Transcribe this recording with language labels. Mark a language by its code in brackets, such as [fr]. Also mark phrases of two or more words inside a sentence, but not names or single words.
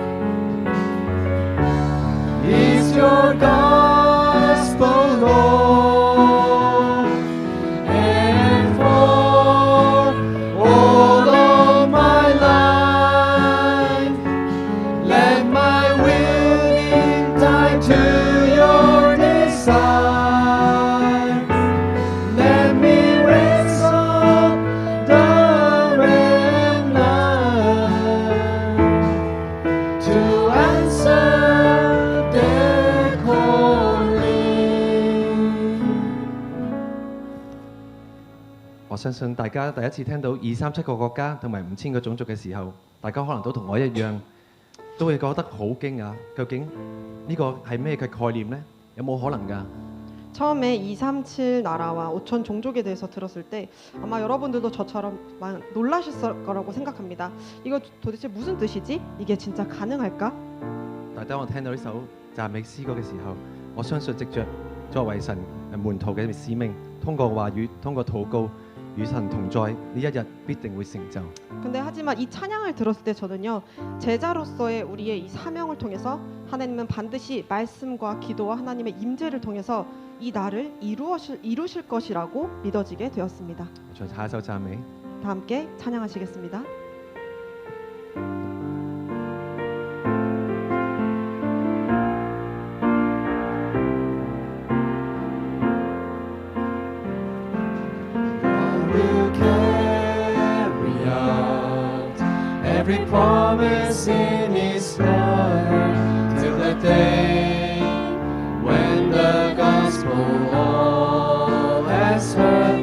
[en] Is your gospel, Lord, and for all of my life, let my will be tied to your desire. Let me raise up the remnant to answer their calling. [yue] 我相信大家第一次聽到237個國家同埋5000個種族嘅時候，大家可能都同我一樣，都會覺得好驚訝。究竟呢個係咩嘅概念呢？有冇可能㗎？ [ko] 처음에 237 나라와 5천 종족에 대해서 들었을 때 아마 여러분들도 저처럼 놀라실 거라고 생각합니다. 이거 도대체 무슨 뜻이지? 이게 진짜 가능할까? [yue] 但係當我聽到呢首讚美詩歌嘅時候，我相信藉着作為神門徒嘅使命，通過話語，通過禱告，與神同在，呢一日必定會成就。 [ko] 근데 하지만 이 찬양을 들었을 때 저는요, 제자로서의 우리의 이 사명을 통해서 하나님은 반드시 말씀과 기도와 하나님의 임재를 통해서 이 날을 이루실 것이라고 믿어지게 되었습니다. [yue] 再下一首讚美。 [ko] 다 함께 찬양하시겠습니다. [en] Will carry out every promise in His word till the day when the gospel all has heard.